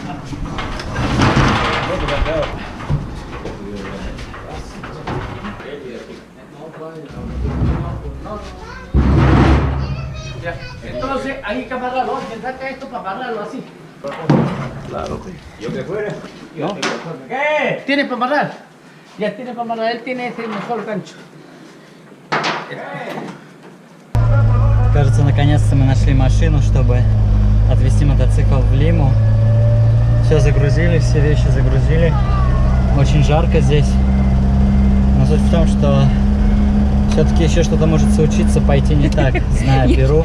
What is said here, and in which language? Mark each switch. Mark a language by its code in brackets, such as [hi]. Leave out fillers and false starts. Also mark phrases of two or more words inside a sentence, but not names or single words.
[es] Ya. Entonces, hay que amarrarlo. Que saca esto para amarrarlo así. Claro. ¿Yo que fuera? ¿No? ¿Qué? ¿Tiene para amarrar? Ya tiene para amarrar. Él tiene ese mejor gancho. [ru] Кажется, наконец-то мы нашли машину, чтобы отвезти мотоцикл в Лиму. Все загрузили, все вещи загрузили. Очень жарко здесь. Но суть в том, что все-таки еще что-то может случиться, пойти не так, зная Перу.